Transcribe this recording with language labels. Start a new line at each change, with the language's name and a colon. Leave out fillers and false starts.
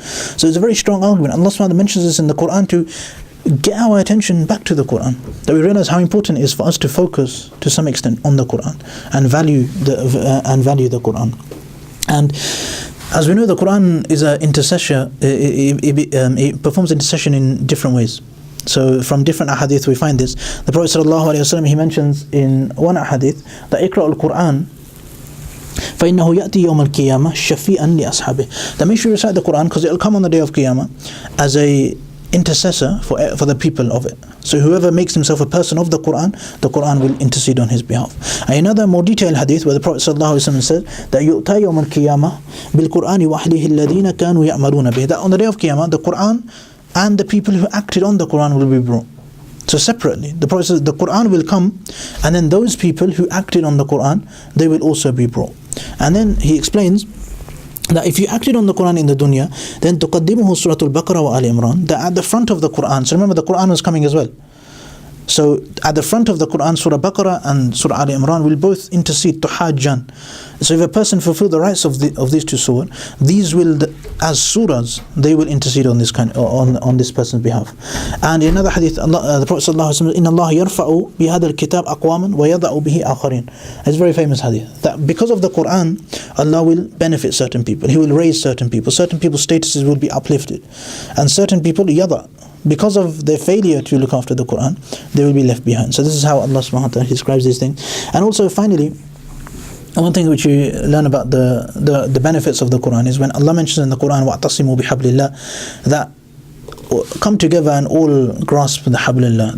English: So it's a very strong argument. Allah subhanahu wa ta'ala mentions this in the Qur'an to get our attention back to the Qur'an, that we realize how important it is for us to focus to some extent on the Qur'an and value the Qur'an. And as we know, the Qur'an is an intercessor. It performs intercession in different ways. So from different ahadith we find this. The Prophet ﷺ, he mentions in one ahadith that
Arabic: اقرأ القرآن فإنه يأتي يوم القيامة شفيئا لأصحابه.
English: That make sure you recite the Qur'an, because it will come on the day of Qiyamah as a intercessor for the people of it. So whoever makes himself a person of the Qur'an will intercede on his behalf. And another more detailed hadith where the Prophet ﷺ said that
Arabic: يؤتى يوم القيامة بالقرآن وحده الذين كانوا يعملون به.
English: That on the day of Qiyamah, the Qur'an and the people who acted on the Qur'an will be brought. So separately, the Prophet says the Qur'an will come, and then those people who acted on the Qur'an, they will also be brought. And then he explains that if you acted on the Qur'an in the dunya, then
Arabic: تقدمه سورة البقرة وآل عمران,
English: that at the front of the Qur'an, so remember the Qur'an was coming as well. So at the front of the Qur'an, Surah Baqarah and Surah Al Imran will both intercede to hajjan. So if a person fulfills the rights of these two surahs, these will, as surahs, they will intercede on this on this person's behalf. And in another hadith, the Prophet ﷺ,
Arabic: إن الله يرفع بهذا الكتاب أقواما ويضع به آخرين.
English: It's a very famous hadith that because of the Qur'an, Allah will benefit certain people. He will raise certain people. Certain people's statuses will be uplifted, and certain people yada, because of their failure to look after the Qur'an, they will be left behind. So this is how Allah subhanahu wa ta'ala describes these things. And also finally, one thing which you learn about the benefits of the Qur'an is when Allah mentions in the Qur'an
Arabic: وَاعْتَصِمُوا بِحَبْلِ اللَّهِ,
English: that come together and all grasp the hablillah.